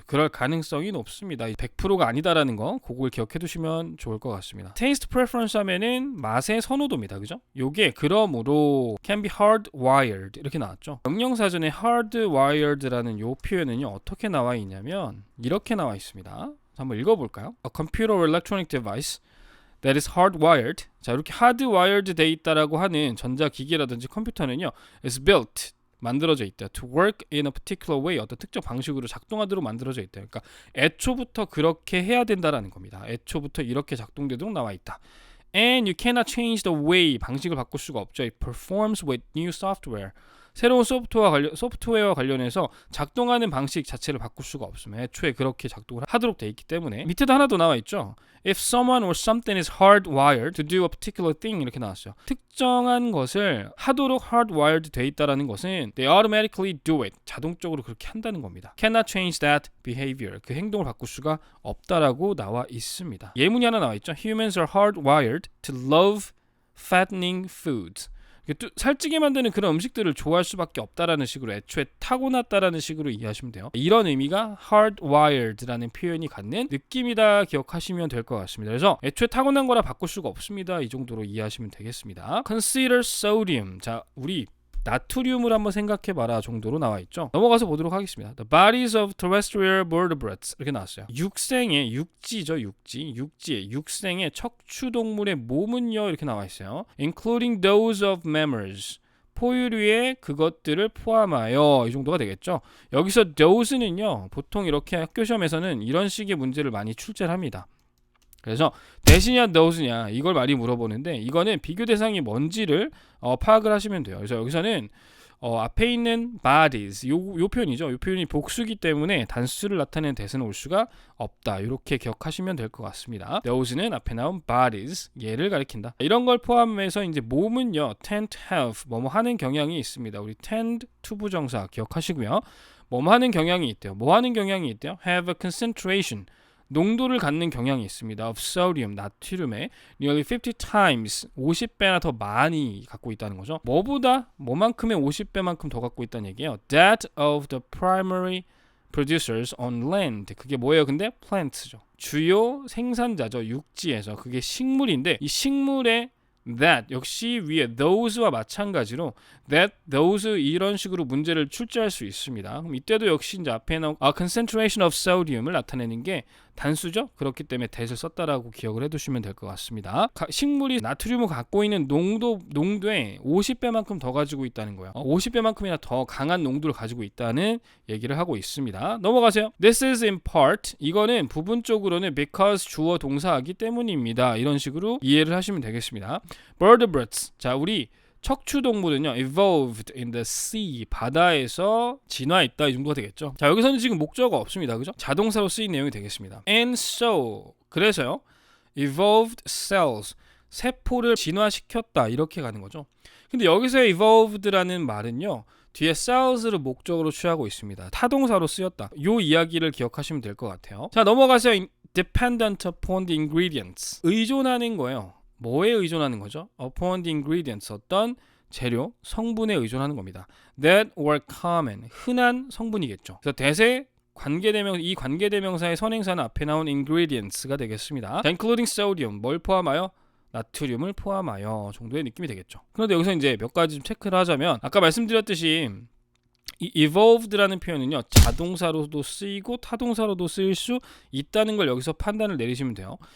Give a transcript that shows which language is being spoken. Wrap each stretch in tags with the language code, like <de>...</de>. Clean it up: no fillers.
<ko>그래서 그럴 가능성이 높습니다. 100%가 아니다라는 거, 그걸 기억해 두시면 좋을 것 같습니다. taste preference 하면은 맛의 선호도입니다. 그죠? 요게 그러므로</ko> <en>can be hardwired</en> <ko>이렇게 나왔죠. 명령사전에 hardwired라는 요 표현은요 어떻게 나와 있냐면 이렇게 나와 있습니다. 한번 읽어볼까요?</ko> <en>A computer or electronic device that is hardwired.</en> <ko>자, 이렇게 hardwired 돼 있다라고 하는 전자기기라든지 컴퓨터는요</ko> <en>is built,</en> <ko>만들어져 있다.</ko> <en>To work in a particular way,</en> <ko>어떤 특정 방식으로 작동하도록 만들어져 있다. 그러니까 애초부터 그렇게 해야 된다라는 겁니다. 애초부터 이렇게 작동되도록 나와 있다.</ko> <en>And you cannot change the way,</en> <ko>방식을 바꿀 수가 없죠.</ko> <en>It performs with new software.</en> <ko>새로운 소프트웨어와 관련해서 작동하는 방식 자체를 바꿀 수가 없으면 애초에 그렇게 작동을 하도록 돼 있기 때문에 밑에도 하나 더 나와 있죠.</ko> <en>If someone or something is hardwired to do a particular thing</en> <ko>이렇게 나왔어요. 특정한 것을 하도록 hardwired 돼 있다라는 것은</ko> <en>they automatically do it.</en> <ko>자동적으로 그렇게 한다는 겁니다.</ko> <en>Cannot change that behavior.</en> <ko>그 행동을 바꿀 수가 없다라고 나와 있습니다. 예문이 하나 나와 있죠.</ko> <en>Humans are hardwired to love fattening foods.</en> <ko>살찌게 만드는 그런 음식들을 좋아할 수밖에 없다라는 식으로 애초에 타고났다라는 식으로 이해하시면 돼요. 이런 의미가 hardwired라는 표현이 갖는 느낌이다 기억하시면 될 것 같습니다. 그래서 애초에 타고난 거라 바꿀 수가 없습니다. 이 정도로 이해하시면 되겠습니다.</ko> <en>Consider sodium.</en> <ko>자, 우리 나트륨을 한번 생각해봐라 정도로 나와 있죠. 넘어가서 보도록 하겠습니다.</ko> <en>The bodies of terrestrial vertebrates</en> <ko>이렇게 나왔어요. 육생의 육지의 육생의 척추동물의 몸은요 이렇게 나와 있어요.</ko> <en>Including those of mammals.</en> <ko>포유류의 그것들을 포함하여 이 정도가 되겠죠. 여기서 those는요 보통 이렇게 학교 시험에서는 이런 식의 문제를 많이 출제를 합니다. 그래서 대시냐 those냐 이걸 많이 물어보는데 이거는 비교 대상이 뭔지를 파악을 하시면 돼요. 그래서 여기서는 앞에 있는 bodies 요 표현이죠. 요 표현이 복수기 때문에 단수를 나타내는 대세는 올 수가 없다. 이렇게 기억하시면 될 것 같습니다. those는 앞에 나온 bodies 얘를 가리킨다. 이런 걸 포함해서 이제 몸은요</ko> <en>tend to have</en> <ko>뭐뭐 하는 경향이 있습니다. 우리 tend to 부정사 기억하시고요. 뭐뭐 하는 경향이 있대요. 뭐 하는 경향이 있대요?</ko> <en>have a concentration</en> <ko>농도를 갖는 경향이 있습니다.</ko> <en>of sodium,</en> <ko>나트륨의</ko> <en>nearly 50 times,</en> <ko>50배나 더 많이 갖고 있다는 거죠. 뭐만큼의 50배만큼 더 갖고 있다는 얘기예요.</ko> <en>That of the primary producers on land.</en> <ko>그게 뭐예요? 근데 plants죠. 주요 생산자죠. 육지에서. 그게 식물인데 이 식물의 that 역시 위에 those와 마찬가지로 that, those 이런 식으로 문제를 출제할 수 있습니다. 그럼 이때도 역시 이제 앞에 나온 concentration of sodium을 나타내는 게 단수죠. 그렇기 때문에 that을 썼다라고 기억을 해두시면 될 것 같습니다. 식물이 나트륨을 갖고 있는 농도의 50배만큼 더 가지고 있다는 거예요. 50배만큼이나 더 강한 농도를 가지고 있다는 얘기를 하고 있습니다. 넘어가세요.</ko> <en>This is in part.</en> <ko>이거는 부분적으로는 because 주어 동사이기 때문입니다. 이런 식으로 이해를 하시면 되겠습니다.</ko> <en>Vertebrates.</en> <ko>자, 우리 척추동물은요</ko> <en>evolved in the sea</en> <ko>바다에서 진화했다 이 정도가 되겠죠. 자, 여기서는 지금 목적어가 없습니다. 그죠? 자동사로 쓰인 내용이 되겠습니다.</ko> <en>And so</en> <ko>그래서요</ko> <en>evolved cells</en> <ko>세포를 진화시켰다 이렇게 가는 거죠. 근데 여기서 evolved라는 말은요 뒤에 cells를 목적으로 취하고 있습니다. 타동사로 쓰였다. 이 이야기를 기억하시면 될 것 같아요. 자, 넘어가세요.</ko> <en>Dependent upon the ingredients</en> <ko>의존하는 거예요. 뭐에 의존하는 거죠?</ko> <en>Upon the ingredients</en> <ko>어떤 재료, 성분에 의존하는 겁니다.</ko> <en>That were common</en> <ko>흔한 성분이겠죠. 그래서 대세 이 관계대명사의 선행사는 앞에 나온 ingredients가 되겠습니다.</ko> <en>including sodium</en> <ko>뭘 포함하여? 나트륨을 포함하여 정도의 느낌이 되겠죠. 그런데 여기서 이제 몇 가지 좀 체크를 하자면 아까 말씀드렸듯이 이 evolved라는 표현은요 자동사로도 쓰이고 타동사로도 쓰일 수 있다는 걸 여기서 판단을 내리시면 돼요.</ko>